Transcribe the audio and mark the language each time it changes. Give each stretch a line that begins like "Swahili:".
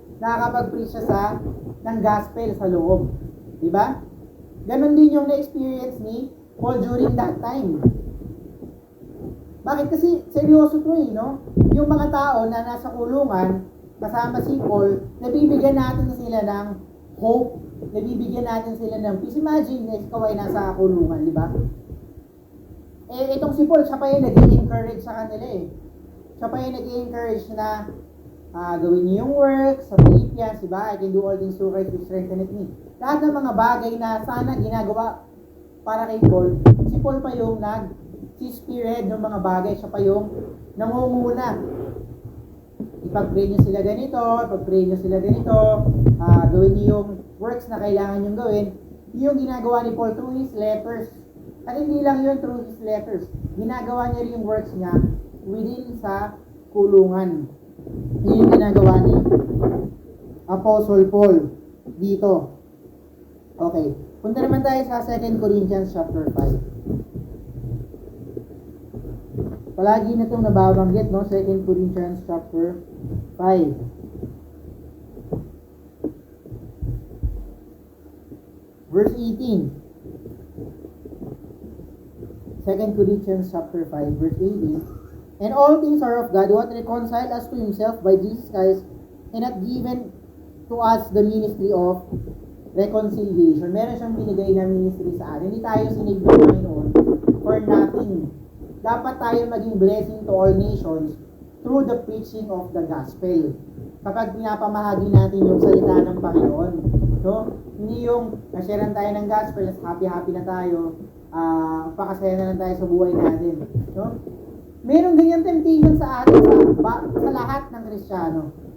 Filipino: Nakakapag-preach siya ng gospel sa loob. Diba? Ganon din yung na-experience ni Paul during that time. Bakit? Kasi seryoso to no? Yung mga tao na nasa kulungan, kasama si Paul, nabibigyan natin sila ng hope, nabibigyan natin sila ng peace. Imagine, ikaw ay nasa kulungan, di ba? Eh, itong si Paul, siya pa yung nag-i-encourage sa kanila eh. Siya pa yung nag-i-encourage na gawin niyo yung work sa Philippians, di ba?
English: I can do all things through Christ which strengtheneth me.
Filipino: Lahat ng mga bagay na sana ginagawa para kay Paul, si Paul pa yung nag-spearhead ng mga bagay. Siya pa yung nangunguna. Ipag-pray niyo sila ganito, ipag-pray niyo sila ganito, gawin niyo yung works na kailangan niyong gawin. Yung ginagawa ni Paul through his letters. At hindi lang yun through his letters. Ginagawa niya rin yung works niya within sa kulungan. Yun yung ginagawa ni Apostle Paul dito. Okay. Punta naman tayo sa 2 Corinthians chapter 5. Palagi na itong nababanggit, no? 2 Corinthians chapter 5. Verse 18.
English: 2 Corinthians chapter 5, verse 18. And all things are of God, who hath reconciled us to himself by Jesus Christ, and hath given to us the ministry of reconciliation.
Filipino: Meron siyang binigay na ministry sa atin. Hindi tayo sinigil ng Panginoon for nothing. Dapat tayo maging
English: blessing to all nations through the preaching of the gospel.
Filipino: Kapag pinapamahagi natin yung salita ng Panginoon, no? Hindi yung nasharean tayo ng gospel, happy-happy na tayo, pakasaya na lang tayo sa buhay natin. No? Meron ganyan temptation sa atin, sa lahat ng Kristiyano.